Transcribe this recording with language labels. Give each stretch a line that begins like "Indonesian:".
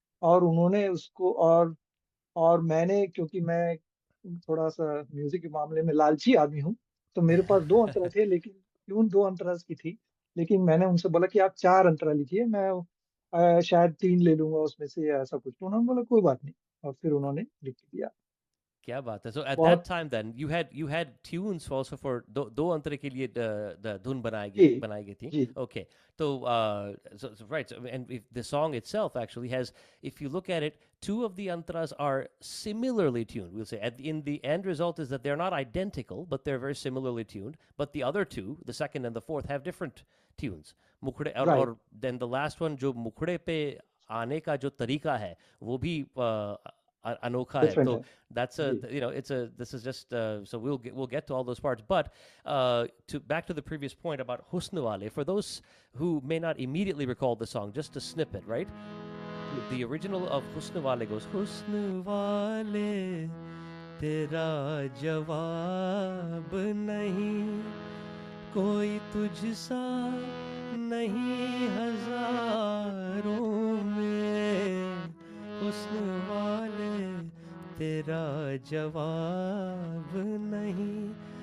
Hindi: और उन्होंने उसको और मैंने, क्योंकि मैं थोड़ा सा म्यूजिक के मामले में लालची आदमी हूँ, तो मेरे पास दो अंतरा थे, लेकिन ट्यून दो अंतरा की थी. लेकिन मैंने उनसे बोला कि आप चार अंतरा लिखिए, मैं शायद तीन ले लूंगा उसमें से या ऐसा कुछ. तो उन्होंने बोला कोई बात नहीं, और फिर उन्होंने लिख दिया. क्या बात है.
English: So at that
Hindi: बहुत
English: time then you had tunes also for
Hindi: दो अंतरे के लिए
English: the धुन
Hindi: जी बनाई गई थी. जी
English: Okay. So so right, so, and if the song itself actually has, if you look at it, two of the antras are similarly tuned. We'll say in the end result is that they're not identical, but they're very similarly tuned. But the other two, the second and the fourth, have different tunes.
Hindi: मुखड़े
English: right
Hindi: और
English: then the last one
Hindi: जो मुखड़े पे आने का जो तरीका है वो भी अनोखा है.
English: different
Hindi: तो है
English: that's
Hindi: ji
English: this is just so we'll get to all those parts, but to back to the previous point about husn wale, for those who may not immediately recall the song, just a snippet, right?
Hindi: Ji
English: The original of husn wale goes
Hindi: husn wale tera jawab nahi कोई तुझसा नहीं हजारों में हुस्न वाले तेरा जवाब नहीं.